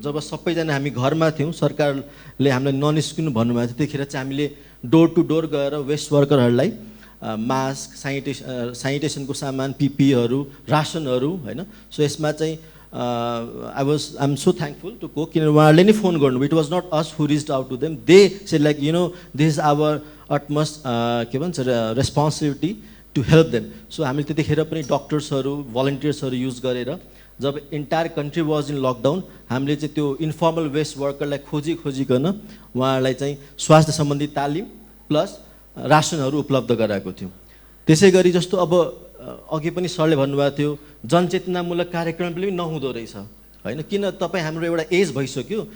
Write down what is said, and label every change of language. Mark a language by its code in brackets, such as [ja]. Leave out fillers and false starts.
[ne] जब सबैजना हामी घरमा थियौँ, सरकारले हामीलाई ननिस्किनु भन्नुभएको थियो, त्यतिखेर चाहिँ हामीले डोर टु डोर गएर वेस्ट वर्करहरूलाई मास्क, सानिटेसनको सामान, पिपीहरू, रासनहरू होइन। सो यसमा चाहिँ [en] I am so thankful to Coke, [ne] किनभने उहाँहरूले नै फोन गर्नुभयो। [en] it was not us who reached out to them, they say like you know this is our utmost [ne] के भन्छ [en] Responsibility to help them. [ne] So हामीले त्यतिखेर पनि डक्टर्सहरू, भलन्टियर्सहरू युज गरेर जब [en] entire country was in lockdown, [ne] हामीले चाहिँ त्यो इन्फर्मल वेस्ट वर्करलाई खोजिकन उहाँहरूलाई चाहिँ स्वास्थ्य सम्बन्धी तालिम प्लस रासनहरू उपलब्ध गराएको थियौँ। त्यसै गरी जस्तो अब अघि पनि सरले भन्नुभएको थियो जनचेतनामूलक कार्यक्रम पनि नहुँदो रहेछ होइन, किन तपाईँ हाम्रो एउटा एज भइसक्यो।